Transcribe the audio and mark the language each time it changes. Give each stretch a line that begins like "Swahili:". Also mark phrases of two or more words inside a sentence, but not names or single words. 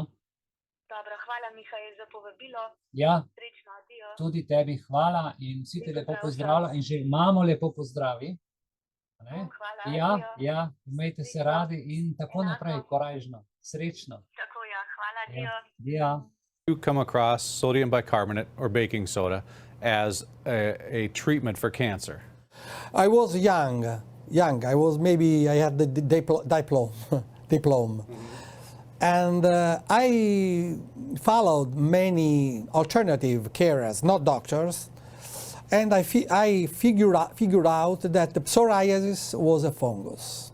Slovenian: Dobro, hvala, Mihael, za povabilo. Ja, Srečno, adijo. tudi tebi hvala in vsi te lepo pozdravlja in že mamo lepo pozdravi. Ne? Hvala, Ja, adijo. ja, imejte se Srečno. radi in tako Enako. naprej, korajžno, srečno. Tako, ja, hvala, adijo. Ja.
English: You come across sodium bicarbonate or baking soda as a treatment for cancer? I was young. I was maybe, I had the diploma. And I followed many alternative carers, not doctors, and I figured out that the psoriasis was a fungus.